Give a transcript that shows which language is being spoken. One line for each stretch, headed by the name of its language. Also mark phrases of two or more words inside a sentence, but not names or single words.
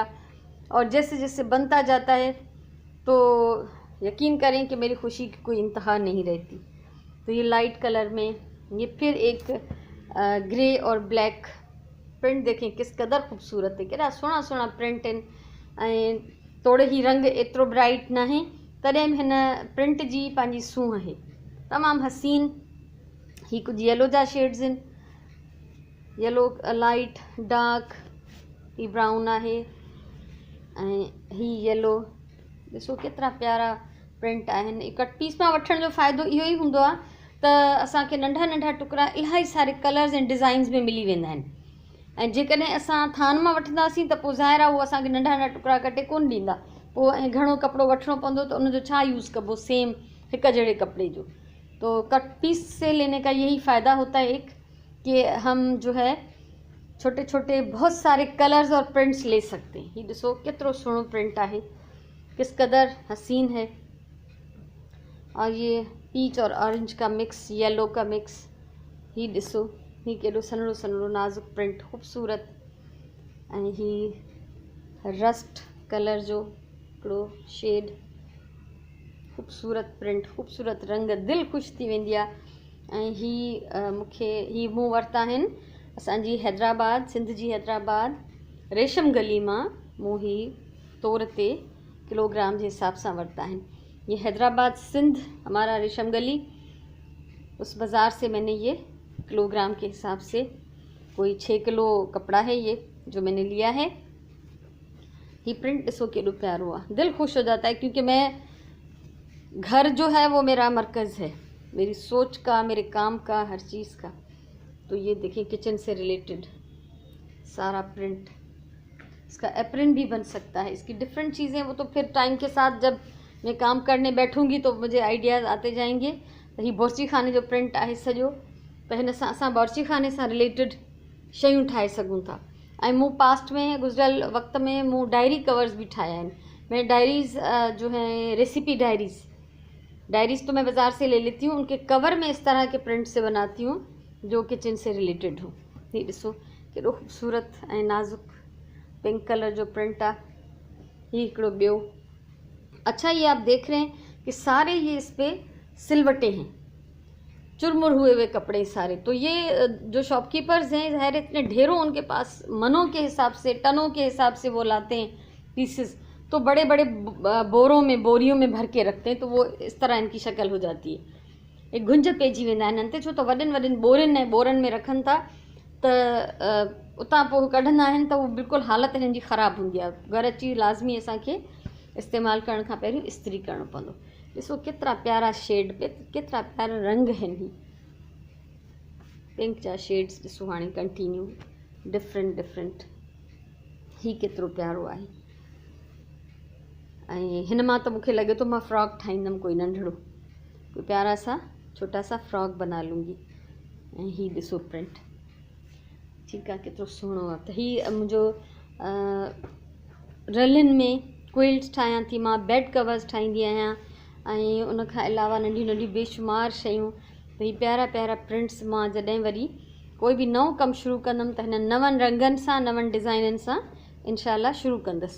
Hindi: और जैसे जैसे बनता जाता है तो यकीन करें कि मेरी खुशी की कोई इंतहा नहीं रहती। तो ये लाइट कलर में, ये फिर एक ग्रे और ब्लैक प्रिंट देखें किस कदर खूबसूरत है,
Sindhi: केड़ा सोना सोना प्रिंट आहिनि। ऐं तोड़े ही रंग एतिरो ब्राइट न आहे, तॾहिं बि हिन प्रिंट जी पंहिंजी सूंह आहे, तमामु हसीन। ही कुछ येलो जा शेड्स आहिनि,
English: yellow light,
Sindhi: डार्क, ही ब्राउन आहे, ऐं ही येलो। ॾिसो केतिरा प्यारा प्रिंट आहिनि।
English: cut piece
Sindhi: मां वठण जो फ़ाइदो इहो ई हूंदो आहे त असांखे नंढा नंढा टुकड़ा इलाही सारे कलर्स ऐं डिज़ाइन्स में मिली वेंदा आहिनि। ऐं जेकॾहिं असां थान मां वठंदासीं त पोइ ज़ाहिर आहे उहो असांखे नंढा नंढा टुकड़ा कटे कोन ॾींदा, पोइ ऐं घणो कपिड़ो वठिणो पवंदो त उनजो छा यूज़ कबो सेम हिकु जहिड़े कपिड़े जो।
Hindi: तो
English: cut piece
Hindi: से लेने का यही फ़ायदा होता है एक, कि हम जो है छोटे छोटे बहुत सारे कलर्स और प्रिंट्स ले सकते हैं।
Sindhi: ये ॾिसो केतिरो सुहिणो प्रिंट आहे,
Hindi: किस कदर हसीन है। और ये पीच और ऑरेंज का मिक्स, येलो का मिक्स,
Sindhi: ही ॾिसो ही केॾो सन्हड़ो सन्हड़ो नाज़ुक प्रिंट ख़ूबसूरत। ऐं ही
English: rust color
Sindhi: जो हिकिड़ो शेड, ख़ूबसूरत प्रिंट, ख़ूबसूरत रंग, दिलि ख़ुशि थी वेंदी आहे। ऐं ही मूं वरिता आहिनि असांजी हैदराबाद, सिंध जी हैदराबाद रेशम गली मां। मूं ही तौर ते
Hindi: किलोग्राम के हिसाब से वरता है। ये हैदराबाद सिंध हमारा रेशम गली, उस बाज़ार से मैंने ये किलोग्राम के हिसाब से कोई 6 किलो कपड़ा है ये जो मैंने लिया है।
Sindhi: ये प्रिंट ॾिसो केॾो प्यारो आहे,
Hindi: दिल खुश हो जाता है, क्योंकि मैं घर जो है वो मेरा मरकज़ है, मेरी सोच का, मेरे काम का, हर चीज़ का। तो ये देखिए किचन से रिलेटेड सारा प्रिंट, इसका एप्रन भी बन सकता है, इसकी डिफरेंट चीज़ें वो तो फिर टाइम के साथ जब मैं काम करने बैठूंगी तो मुझे आइडियाज़ आते जाएंगे।
Sindhi: तो ही बावर्ची खाने जो प्रिंट आहे सॼो, त हिन सां असां बावर्ची खाने सां रिलेटेड शयूं ठाहे सघूं था। ऐं मूं पास्ट में गुज़िरियल वक्त में मूं
English: diary covers
Sindhi: भी ठाया आहिनि।
Hindi: मैं डायरीज़ जो हैं
English: recipe diaries
Hindi: तो मैं बाज़ार से ले लेती हूँ, उनके कवर में इस तरह के प्रिंट से बनाती हूँ जो किचन से रिलेटेड हो।
Sindhi: ये ॾिसो केॾो ख़ूबसूरत ऐं नाज़ुक
English: pink color
Sindhi: जो प्रिंट आ। ये हिकिड़ो ॿियो।
Hindi: अच्छा, ये आप देख रहे हैं कि सारे ये इस पे सिलवटे हैं, चुरमुर हुए हुए कपड़े सारे। तो ये जो शॉपकीपर्स हैं, ज़ाहिर इतने ढेरों उनके पास मनों के हिसाब से, टनों के हिसाब से वो लाते हैं पीसेस, तो बड़े बड़े बोरों में, बोरियों में भर के रखते हैं, तो वो इस तरह इनकी शक्ल हो जाती है।
Sindhi: एक गुंज पेजी वेंदा आहिनि हिन ते, छो त वॾनि वॾनि बोरनि में रखनि था त उतां पोइ कढंदा आहिनि त उहो बिल्कुलु हालति हिननि जी ख़राबु हूंदी आहे। घर अची लाज़मी असांखे इस्तेमालु करण खां पहिरियों इस्त्री करणो पवंदो। ॾिसो केतिरा प्यारा शेड पे, केतिरा प्यारा रंग आहिनि। पिंक जा शेड्स ॾिसो हाणे
English: continue different.
Sindhi: ही केतिरो प्यारो आहे। ऐं हिन मां त मूंखे लॻे थो मां फ्रॉक ठाहींदमि, कोई नंढड़ो,
Hindi: कोई प्यारा सा छोटा सा फ्रॉक बना लूँगी।
Sindhi: ऐं ही ॾिसो प्रिंट, ठीकु आहे, केतिरो सुहिणो आहे। त हीअ मुंहिंजो रलिन में क्विल्ट्स ठाहियां थी मां,
English: bed covers
Sindhi: ठाहींदी आहियां, ऐं उन खां अलावा नंढियूं नंढियूं बेशुमार शयूं। त ही प्यारा प्यारा प्रिंट्स मां जॾहिं वरी कोई बि नओं कमु शुरू कंदमि त हिन नवनि रंगनि सां, नवनि डिज़ाइननि सां इनशाला शुरू कंदसि।